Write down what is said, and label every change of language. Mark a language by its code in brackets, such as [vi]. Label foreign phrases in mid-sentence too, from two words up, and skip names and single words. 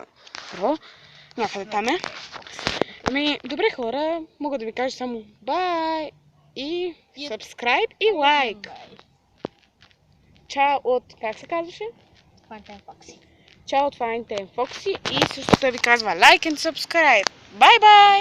[bg] Някъде там е. Добре хора, мога да ви кажа само бай и subscribe и лайк. Чао от, как се казваше? Чао от Fine Time Foxy и също да ви казва [en] like and subscribe. Bye bye!